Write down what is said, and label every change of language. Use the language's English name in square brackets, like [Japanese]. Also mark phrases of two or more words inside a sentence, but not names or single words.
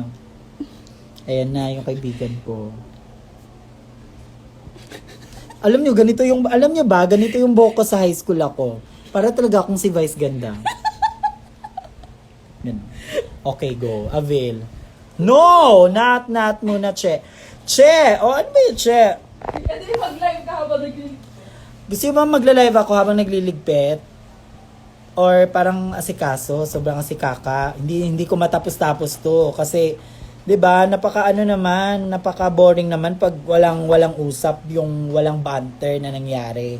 [Filipino] Ayan na yung kaibigan ko. Alam nyo, alam nyo ba, ganito yung buhok ko sa [English] high school [Filipino] ako. Para talaga akong si Vice Ganda. [English] Yan. Okay, go. Avail. No! Not muna, Che. Che! [Filipino] O, ano ba yun, Che? Pwede mag-live ka habang nag-live. Gusto nyo ba magla-live ako habang nagliligpit? Or parang asikaso, sobrang asikaka. Hindi ko matapos-tapos to. Kasi, di ba, napaka-boring naman pag walang usap, yung walang banter na nangyari.